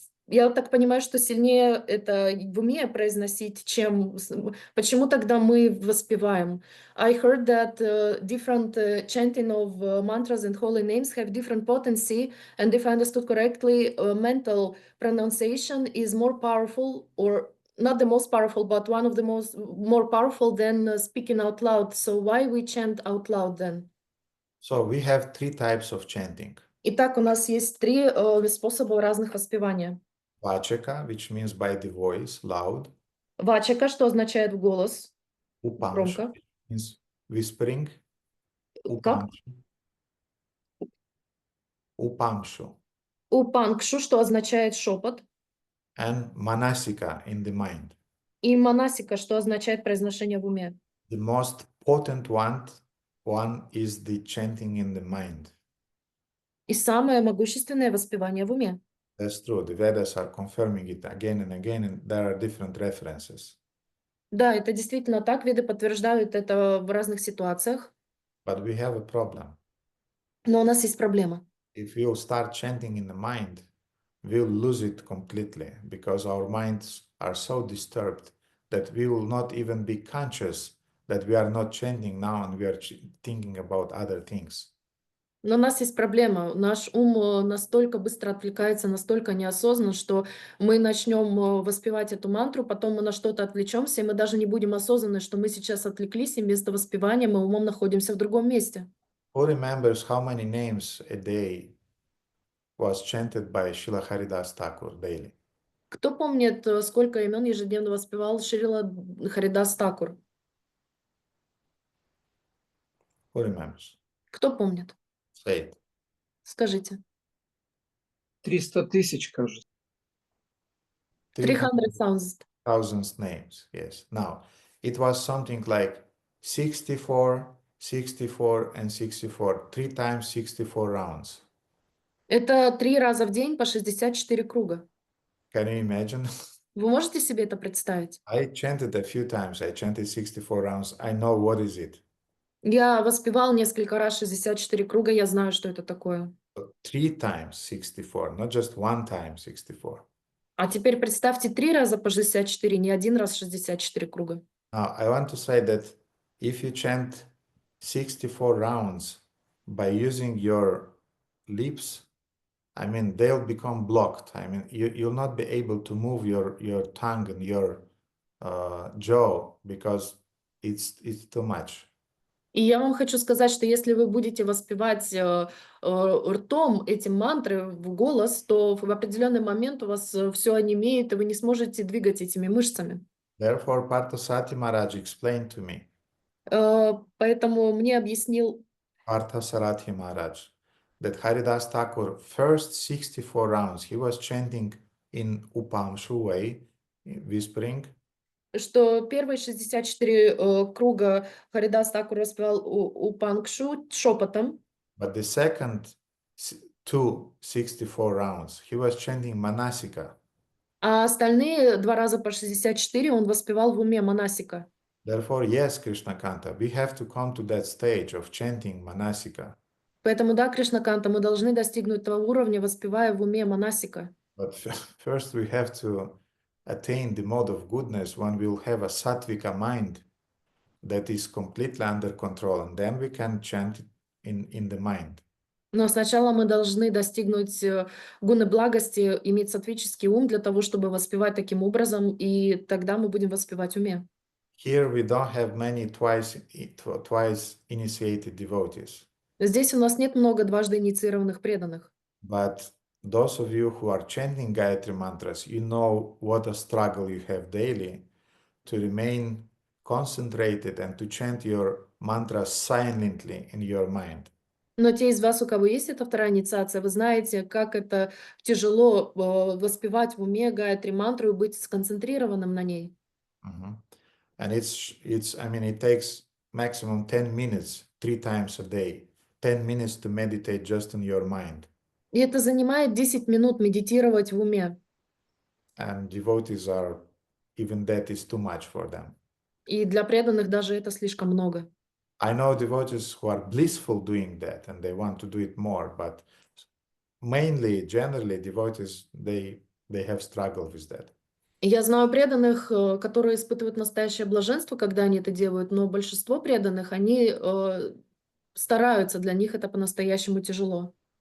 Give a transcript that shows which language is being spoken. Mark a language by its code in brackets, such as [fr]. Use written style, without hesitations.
[ru] Я так понимаю, что сильнее это в уме произносить, чем... Почему тогда мы воспеваем? [en] I heard that different chanting of mantras and holy names have different potency, and if I understood correctly, mental pronunciation is more powerful, or not the most powerful, but one of the more powerful than speaking out loud. So why we chant out loud then? So we have 3 types of chanting. [ru] Итак, у нас есть 3 способа разных воспевания. [en] Vachaka, which means by the voice, loud. [ru] Вачака, что означает в голос, [en] Upamsha, [ru] громко. [en] means whispering. [ru] Как? [en] Upamshu. [ru] Упангшу, что означает шепот. [en] And manasika, in the mind. [ru] И манасика, что означает произношение в уме. [en] The most potent one is the chanting in the mind. [ru] И самое могущественное воспевание в уме. [en] That's true. The Vedas are confirming it again and again, and there are different references. [ru] Да, это действительно так. Веды подтверждают это в разных ситуациях. [en] But we have a problem. [ru] Но у нас есть проблема. [en] If you start chanting in the mind, we'll lose it completely because our minds are so disturbed that we will not even be conscious that we are not chanting now and we are thinking about other things. [ru] Но у нас есть проблема. Наш ум настолько быстро отвлекается, настолько неосознанно, что мы начнем воспевать эту мантру, потом мы на что-то отвлечемся, и мы даже не будем осознаны, что мы сейчас отвлеклись, и вместо воспевания мы умом находимся в другом месте. [en] Who remembers how many names a day was chanted by Srila Haridas Thakur daily? [ru] Кто помнит, сколько имен ежедневно воспевал Шрила Харидас Такур? [en] Who remembers? [ru] Кто помнит? [en] Say it. [ru] Скажите. 300 тысяч, кажется. [en] 300,000. Thousands names, yes. Now, it was something like 64, 64, and 64. 3 times 64 rounds. [ru] Это 3 раза в день по 64 круга. [en] Can you imagine? [ru] Вы можете себе это представить? [en] I chanted a few times. I chanted 64 rounds. I know what is it. [ru] Я воспевал несколько раз 64 круга, я знаю, что это такое. [en] 3 times 64, not just 1 time 64. [ru] А теперь представьте 3 раза по 64, не 1 раз 64 круга. [en] Now, I want to say that if you chant 64 rounds by using your lips, I mean, they'll become blocked. I mean, you'll not be able to move your tongue and your jaw because it's too much. [ru] И я вам хочу сказать, что если вы будете воспевать ртом эти мантры в голос, то в определенный момент у вас все онемеет, и вы не сможете двигать этими мышцами. [en] Therefore, Parthasarathi Maharaj explained to me, [ru] Поэтому мне объяснил [en] Parthasarathi Maharaj, that Haridas Thakur, first 64 rounds, he was chanting in Upamshu way, whispering, [ru] что первые 64 круга Харидас Такур воспевал у Пангшу шепотом, [en] but the second 264 rounds, he was chanting Manasika. [ru] а остальные 2 раза по 64 он воспевал в уме Манасика. [en] Therefore, yes, Krishna Kanta, we have to come to that stage of chanting Manasika. [ru] Поэтому, да, Кришнаканта, мы должны достигнуть того уровня, воспевая в уме Манасика. [en] But first we have to attain the mode of goodness when we'll have a sattvika mind that is completely under control, and then we can chant in the mind. [ru] Но сначала мы должны достигнуть гуны благости, иметь саттвический ум для того, чтобы воспевать таким образом, и тогда мы будем воспевать в уме. [en] Here we don't have many twice initiated devotees. [ru] Здесь у нас нет много дважды инициированных преданных. [en] But those of you who are chanting Gayatri mantras, you know what a struggle you have daily to remain concentrated and to chant your mantras silently in your mind. [ru] Но те из вас, у кого есть эта вторая инициация, вы знаете, как это тяжело воспевать в уме Гayatri мантру и быть сконцентрированным на ней. [en] And I mean, it takes maximum 10 minutes, 3 times a day, 10 minutes to meditate just in your mind. [ru] И это занимает 10 минут медитировать в уме. [en] And devotees are, even that is too much for them. [ru] И для преданных даже это слишком много. [en] I know devotees who are blissful doing that and they want to do it more, but mainly, generally, devotees, they have struggled with that. [ru] Я знаю преданных, которые испытывают настоящее блаженство, когда они это делают, но большинство преданных, они стараются, для них это по-настоящему тяжело.